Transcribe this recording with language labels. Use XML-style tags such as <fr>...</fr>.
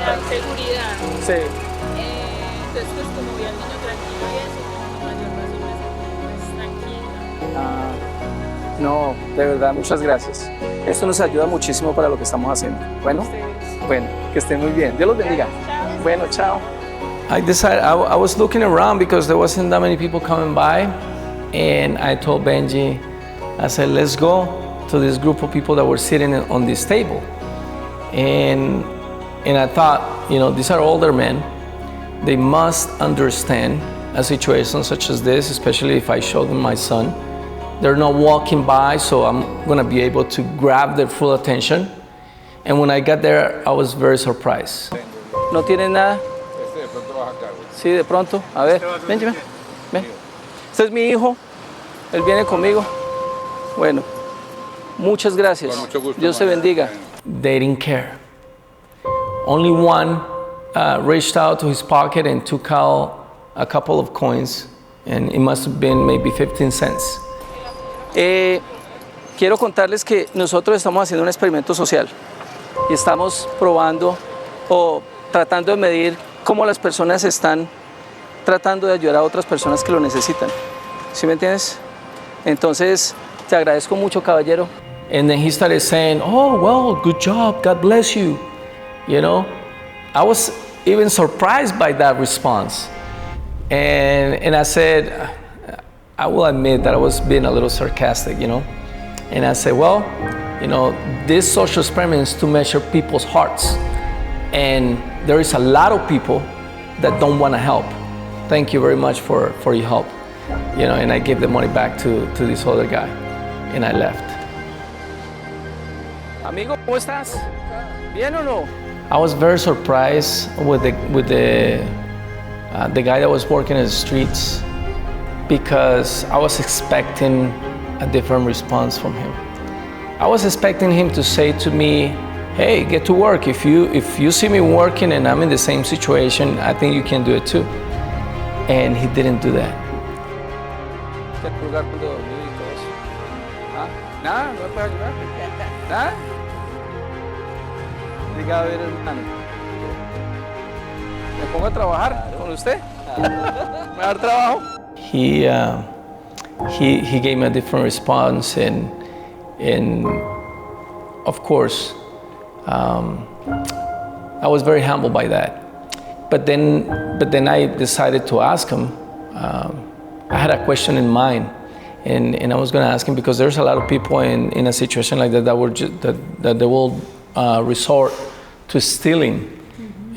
<es>dan seguridad. Sí. Entonces, pues como vi al niño tranquilo y eso, con mayor razón me sentí tranquila. No, de verdad, muchas gracias. Esto nos ayuda muchísimo para lo que estamos haciendo. Bueno, que estén muy bien. Dios los bendiga. Bueno, chao.</es> <en>I decided, I was looking around because there wasn't that many people coming by, and I told Benji, I said, let's go to this group of people that were sitting on this table. And I thought, these are older men. They must understand a situation such as this, especially if I show them my son. They're not walking by, so I'm gonna be able to grab their full attention. And when I got there, I was very surprised.</en> <es>¿No tienen nada? Sí, de pronto. A ver, ven. Este es mi hijo. Él viene conmigo. Bueno, muchas gracias. Dios se bendiga.</es> <en>They didn't care. Only one reached out to his pocket and took out a couple of coins, and it must have been maybe 15 cents.</en> <es>Quiero contarles que nosotros estamos haciendo un experimento social y estamos probando o tratando de medir cómo las personas están tratando de ayudar a otras personas que lo necesitan. ¿Sí me entiendes? Entonces, te agradezco mucho, caballero.</es> <en>And then he started saying, oh, well, good job, God bless you. I was even surprised by that response. And I said, I will admit that I was being a little sarcastic, And I said, well, this social experiment is to measure people's hearts. And there is a lot of people that don't want to help. Thank you very much for your help. And I gave the money back to this other guy, and I left.</en> <es>Amigo, ¿cómo estás? ¿Bien o no?</es> <en>I was very surprised with the guy that was working in the streets, because I was expecting a different response from him. I was expecting him to say to me, hey, get to work. If you see me working and I'm in the same situation, I think you can do it too. And he didn't do that.</en> <es>Lugar donde dormir y todo eso. ¿Ah? Nada, no me puede ayudar. Nada. Diga a ver, hermano. ¿Me pongo a trabajar con usted? ¿Me va a dar trabajo?</es> <en>He gave me a different response, and of course, I was very humbled by that. But then I decided to ask him. I had a question in mind, and I was going to ask him, because there's a lot of people in a situation like that that they will resort to stealing. Mm-hmm.</en>